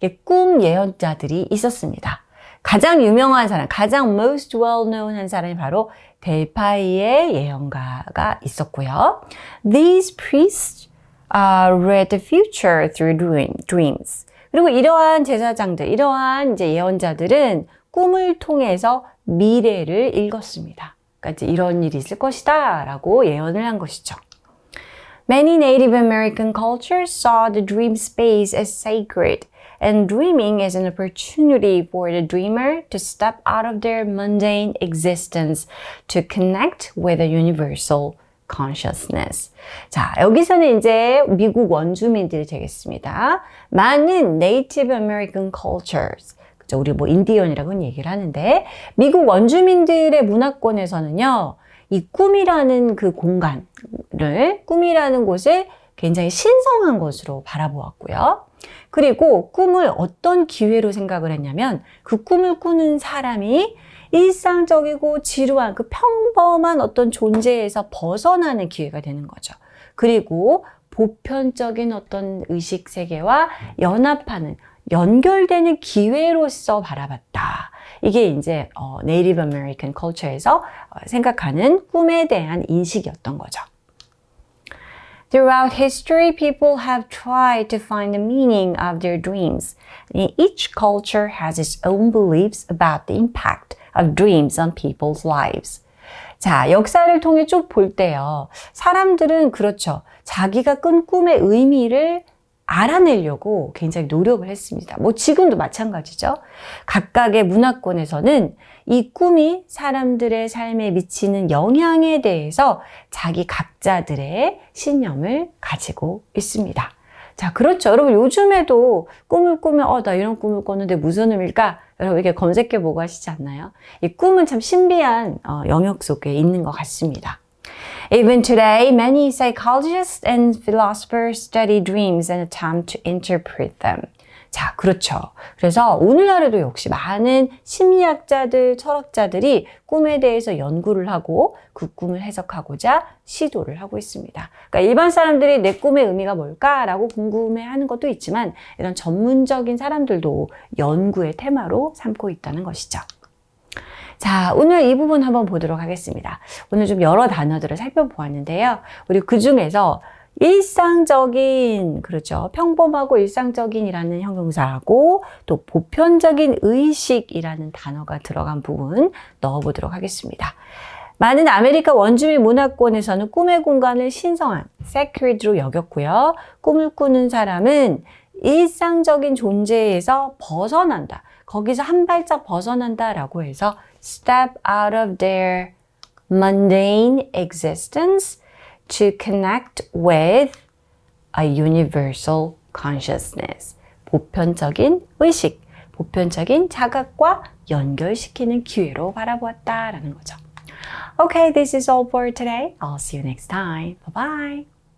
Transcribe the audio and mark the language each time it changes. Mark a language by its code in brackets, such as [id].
[ko] 꿈 예언자들이 있었습니다. 가장 유명한 사람, 가장 [en] most well known [ko] 한 사람이 바로 델파이의 예언가가 있었고요. [en] These priests read the future through dreams. [ko] 그리고 이러한 제사장들, 이러한 이제 예언자들은 꿈을 통해서 미래를 읽었습니다. 그러니까 이제 이런 일이 있을 것이다 라고 예언을 한 것이죠. [en] Many Native American cultures saw the dream space as sacred, and dreaming is an opportunity for the dreamer to step out of their mundane existence to connect with a universal consciousness. [ko] 자, 여기서는 이제 미국 원주민들이 되겠습니다. 많은 Native American cultures, 그죠? 우리 뭐 인디언이라고는 얘기를 하는데, 미국 원주민들의 문화권에서는요, 이 꿈이라는 그 공간을, 꿈이라는 곳을 굉장히 신성한 것으로 바라보았고요. 그리고 꿈을 어떤 기회로 생각을 했냐면, 그 꿈을 꾸는 사람이 일상적이고 지루한 그 평범한 어떤 존재에서 벗어나는 기회가 되는 거죠. 그리고 보편적인 어떤 의식 세계와 연합하는, 연결되는 기회로서 바라봤다. 이게 이제 네이티브 아메리칸 컬처에서 생각하는 꿈에 대한 인식이었던 거죠. [en] Throughout history, people have tried to find the meaning of their dreams. Each culture has its own beliefs about the impact of dreams on people's lives. [ko] 자, 역사를 통해 쭉 볼 때요. 사람들은 그렇죠. 자기가 꾼 꿈의 의미를 알아내려고 굉장히 노력을 했습니다. 뭐 지금도 마찬가지죠. 각각의 문화권에서는 이 꿈이 사람들의 삶에 미치는 영향에 대해서 자기 각자들의 신념을 가지고 있습니다. 자, 그렇죠. 여러분 요즘에도 꿈을 꾸면 나 이런 꿈을 꿨는데 무슨 의미일까? 여러분 이렇게 검색해 보고 하시지 않나요? 이 꿈은 참 신비한 영역 속에 있는 것 같습니다. [en] Even today, many psychologists and philosophers study dreams and attempt to interpret them. [ko] 자, 그렇죠. 그래서 오늘날에도 역시 많은 심리학자들, 철학자들이 꿈에 대해서 연구를 하고 그 꿈을 해석하고자 시도를 하고 있습니다. 그러니까 일반 사람들이 내 꿈의 의미가 뭘까라고 궁금해하는 것도 있지만 이런 전문적인 사람들도 연구의 테마로 삼고 있다는 것이죠. 자, 오늘 이 부분 한번 보도록 하겠습니다. 오늘 좀 여러 단어들을 살펴보았는데요. 우리 그 중에서 일상적인, 그렇죠. 평범하고 일상적인이라는 형용사하고 또 보편적인 의식이라는 단어가 들어간 부분 넣어보도록 하겠습니다. 많은 아메리카 원주민 문화권에서는 꿈의 공간을 신성한, sacred로 여겼고요. 꿈을 꾸는 사람은 일상적인 존재에서 벗어난다. 거기서 한 발짝 벗어난다라고 해서 [en] step out of their mundane existence to connect with a universal consciousness. [ko] 보편적인 의식, 보편적인 자각과 연결시키는 기회로 바라보았다라는 거죠. [en] Okay, this is all for today. I'll see you next time. Bye-bye.